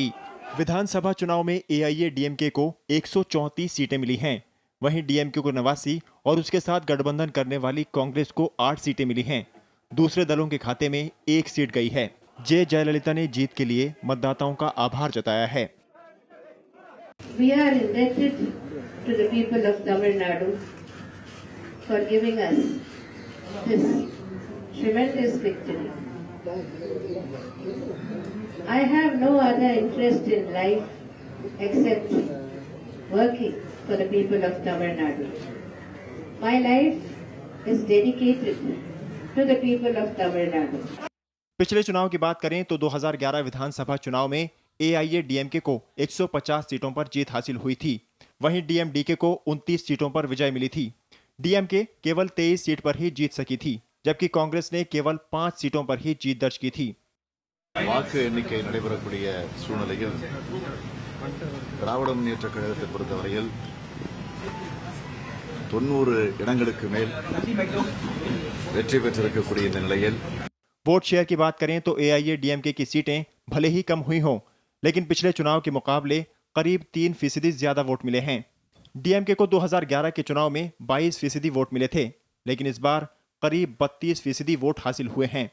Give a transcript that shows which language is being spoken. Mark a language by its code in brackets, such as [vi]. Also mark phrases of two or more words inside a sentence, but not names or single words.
[hi] विधानसभा चुनाव में एआईएडीएमके को 134 सीटें मिली हैं। वहीं डीएमके को 89 और उसके साथ गठबंधन करने वाली कांग्रेस को 8 सीटें मिली हैं। दूसरे दलों के खाते में 1 सीट गई है। जयललिता ने जीत के लिए मतदाताओं का आभार जताया है। [en] We are indebted to the people of Tamil Nadu for giving us this tremendous victory. I have no other interest in life except working for the people of Tamil Nadu. My life is dedicated to the people of Tamil Nadu. [hi] पिछले चुनाव की बात करें तो 2011 विधानसभा चुनाव में एआईएडीएमके को 150 सीटों पर जीत हासिल हुई थी। वहीं डीएमडीके को 29 सीटों पर विजय मिली थी। डीएमके केवल 23 सीट पर ही जीत सकी थी, जबकि कांग्रेस ने केवल 5 सीटों पर ही जीत दर्ज की थी। [ta] வாக்கு எண்ணிக்கை நடைபெறக்கூடிய சூழ்நிலையில் திராவிட முன்னேற்றக் கழகத்தை பொறுத்தவரையில் 90 இடங்களுக்கு மேல் வெற்றி பெற்றிருக்கக்கூடிய இந்த நிலையில் [hi] वोट शेयर की बात करें तो एआईएडीएमके की सीटें भले ही कम हुई हों, लेकिन पिछले चुनाव के मुकाबले करीब 3% ज्यादा वोट मिले हैं। डीएमके को 2011 के चुनाव में 22% वोट मिले थे, लेकिन इस बार करीब 32% वोट हासिल हुए हैं।